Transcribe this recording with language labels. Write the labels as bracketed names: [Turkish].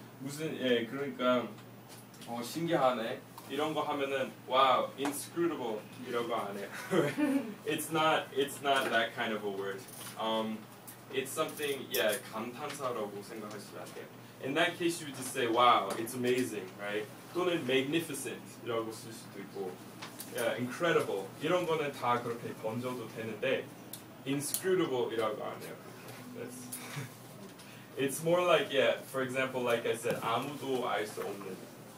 [Korean] 무슨 그러니까 신기하네. 이런 거 하면은 wow, inscrutable 이런 거 안 해. [English] It's not that kind of a word. It's something [Korean] 감탄사라고 생각하시면 안 돼요. [English] In that case, you would just say wow, it's amazing, right? [Korean] 또는 magnificent 이라고 쓸 수도 있고, incredible 이런 거는 다 그렇게 던져도 되는데 inscrutable 이라고 안 해요. [English] It's more like for example, like I said, [Korean] 아무도 알 수 없는.